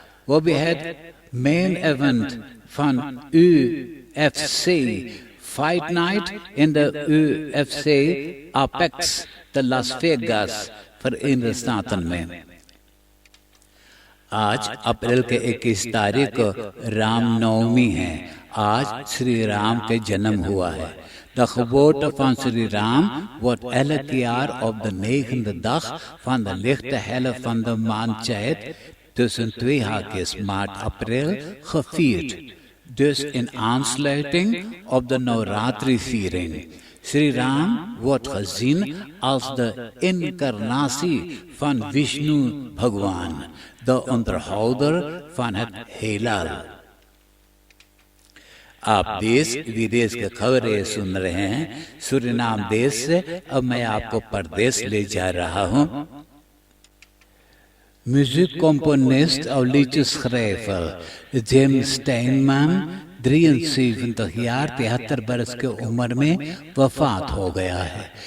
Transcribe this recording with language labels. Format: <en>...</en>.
<hns>वो भी है मेन इवेंट फन UFC फाइट नाइट इन द UFC अपेक्स द लास वेगास फॉर इन स्टातन में। आज अप्रैल के 21 तारीख को रामनवमी है। आज श्री राम के जन्म हुआ है।</hns> <nl>De geboorte van Sri Ram wordt elk jaar op de 9e dag van de lichte helft van de maand Chet tussen 2 haakjes maart-april gevierd. Dus in aansluiting op de Navratri-viering. Sri Ram wordt gezien als de incarnatie van Vishnu Bhagwan, de onderhouder van het heelal.</nl> <hns>आप देश विदेश के खबरें सुन रहे हैं सूरीनाम देश से। अब मैं आपको परदेश ले जा रहा हूँ।</hns> <nl>Muziekcomponist of liedjeschrijver James Steinman 73 jaar</nl> <hns>73 बरस के उम्र में वफात हो गया है।</hns>